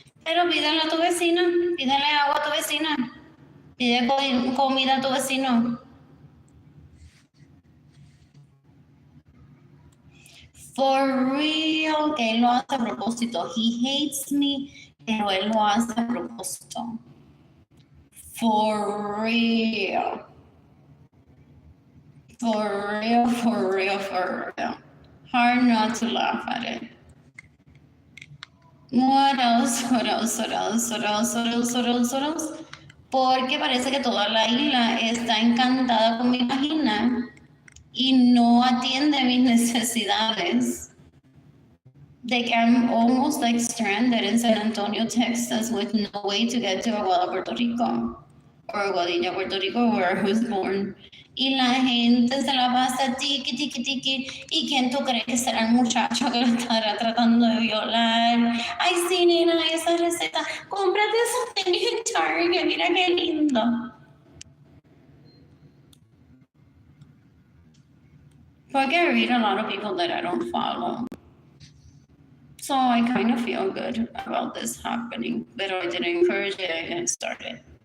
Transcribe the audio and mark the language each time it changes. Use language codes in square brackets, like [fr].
[es] Pero pídele a tu vecina, pídele agua a tu vecina, pide comida a tu vecino. [en] For real, [es] que él lo hace a propósito. [en] He hates me, [es] pero él lo hace a propósito. [en] For real. For real, for real, for real. Hard not to laugh at it. What else? What else? What else? What else? What else? What else? What else? [es] Porque parece que toda la isla está encantada con mi vagina y no atiende mis necesidades. [en] Like I'm almost like stranded in San Antonio, Texas, with no way to get to Aguada, Puerto Rico, or Aguadilla, Puerto Rico, where I was born. [es] Y la gente se la pasa tiki, tiki, tiki. ¿Y quién tú crees que será el muchacho que lo estará tratando de violar? Ay, sí, nena, esa receta. Cómprate esa tenis en Target, mira qué lindo. [en] Porque I read a lot of people that I don't follow. So I kind of feel good about this happening, but I didn't encourage it, I didn't start it.